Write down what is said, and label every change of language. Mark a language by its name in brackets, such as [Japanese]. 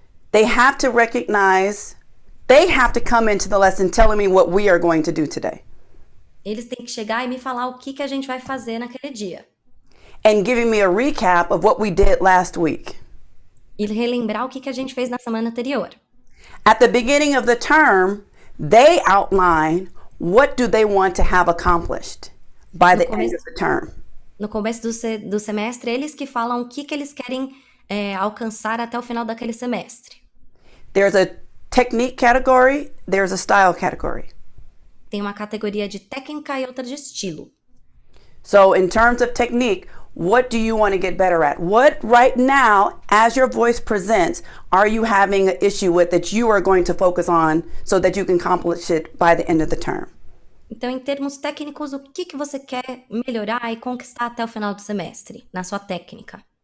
[English] They have to recognize, they have to come into the lesson telling me what we are going to do today. [Portuguese] Eles têm que chegar e me falar o que a gente vai fazer naquele dia. [English] And giving me a recap of what we did last week. [Portuguese] E relembrar o que a gente fez na semana anterior. [English] At the beginning of the term, they outline what do they want to have accomplished by the end of the term. [Portuguese] No começo do semestre, eles que falam o que eles querem alcançar até o final daquele semestre. [English] There's a technique category, there's a style category. [Portuguese] Tem uma categoria de técnica e outra de estilo. [English] So in terms of technique, what do you want to get better at? What right now, as your voice presents, are you having an issue with that you are going to focus on so that you can accomplish it by the end of the term? [Portuguese] Então, em termos técnicos, o que você quer melhorar e conquistar até o final do semestre, na sua técnica?